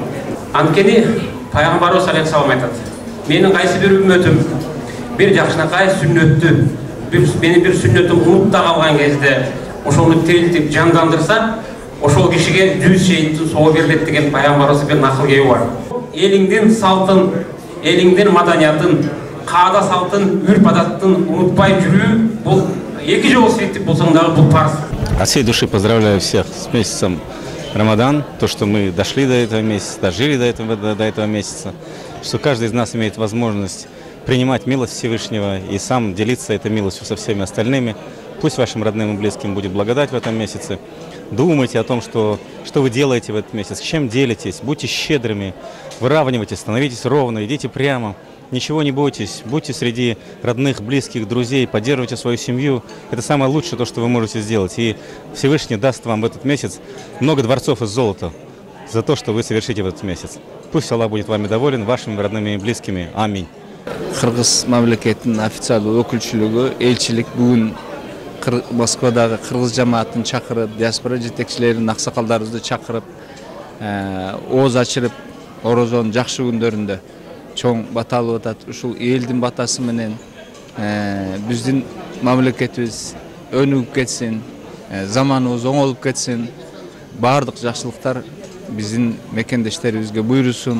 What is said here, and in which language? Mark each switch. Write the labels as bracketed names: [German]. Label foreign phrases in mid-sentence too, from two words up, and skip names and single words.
[Kyrgyz] Анткени Пайгамбарыбыз алейхиссалам айтат: "Менин кайсы бир үммөтүм бир жакшынакай сүннөттү мени бир сүннөтүм унутта калган кезде ошону тирилтип жандандырса, ошол кишиге 100 шейиттин соо берилет" деген Пайгамбарыбыздын бир накыл кеби бар. Элиңдин салтын, элиңдин маданиятын, каада салтын, үрп адаттын унутпай жүрүү бул эки жолу светтик болсоң дагы бул парз. [Russian] От всей души поздравляю всех с месяцем Рамадан, то, что мы дошли до этого месяца, дожили до этого месяца, что каждый из нас имеет возможность принимать милость Всевышнего и сам делиться этой милостью со всеми остальными. Пусть вашим родным и близким будет благодать в этом месяце. Думайте о том, что вы делаете в этот месяц, чем делитесь, будьте щедрыми, выравнивайтесь, становитесь ровно, идите прямо. Ничего не бойтесь, будьте среди родных, близких, друзей, поддерживайте свою семью. Это самое лучшее, то, что вы можете сделать. И Всевышний даст вам в этот месяц много дворцов из золота за то, что вы совершите в этот месяц. Пусть Аллах будет вами доволен, вашими родными и близкими. Аминь. [Kyrgyz] Кыргыз мамлекетинин официалдуу өкүлчүлүгү, элчилик бүгүн Москвадагы кыргыз жамаатын чакырып, диаспора жетекчилерин, аксакалдарыбызды чакырып, ооз ачырып, орозонун жакшы күндөрүндө чоң бата алып атат. Ушул элдин батасы менен биздин мамлекетибиз өнүгүп кетсин, заманыбыз оңолуп кетсин, баардык жакшылыктар биздин мекендештерибизге буйрусун.